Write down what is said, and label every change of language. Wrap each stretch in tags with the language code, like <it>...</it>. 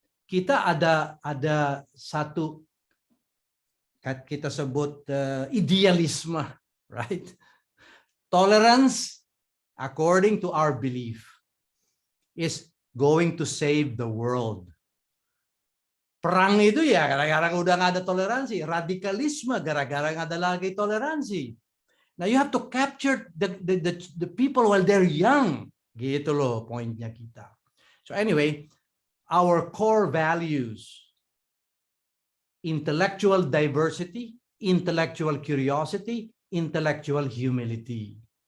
<id>Kita ada satu kita sebut idealisme, right?</id> <en>Tolerance, according to our belief, is going to save the world.</en> <id>Perang itu ya gara-gara udah nggak ada toleransi. Radikalisme gara-gara nggak ada lagi toleransi.</id> <en>Now you have to capture the people while they're young.</en> <id>Gitu loh poinnya kita.</id> <en>So anyway, our core values, intellectual diversity, intellectual curiosity, intellectual humility.</en>